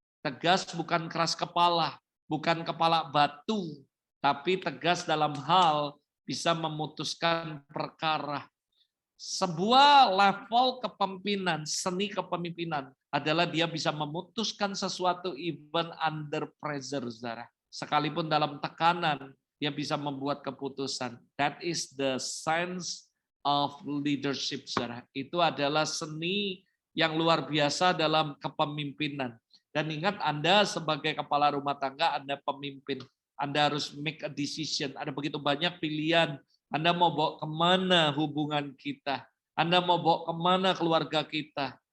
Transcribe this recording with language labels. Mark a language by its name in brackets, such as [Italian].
[Indonesian] Tegas bukan keras kepala, bukan kepala batu, tapi tegas dalam hal bisa memutuskan perkara. Sebuah level kepemimpinan, seni kepemimpinan adalah dia bisa memutuskan sesuatu [English] even under pressure, [Indonesian] saudara. Sekalipun dalam tekanan, dia bisa membuat keputusan. [English] That is the science of leadership, saudara. [Indonesian] Itu adalah seni yang luar biasa dalam kepemimpinan. Dan ingat, Anda sebagai kepala rumah tangga, Anda pemimpin. Anda harus [English] make a decision. [Indonesian] Ada begitu banyak pilihan. Anda mau bawa kemana hubungan kita? Anda mau bawa kemana keluarga kita?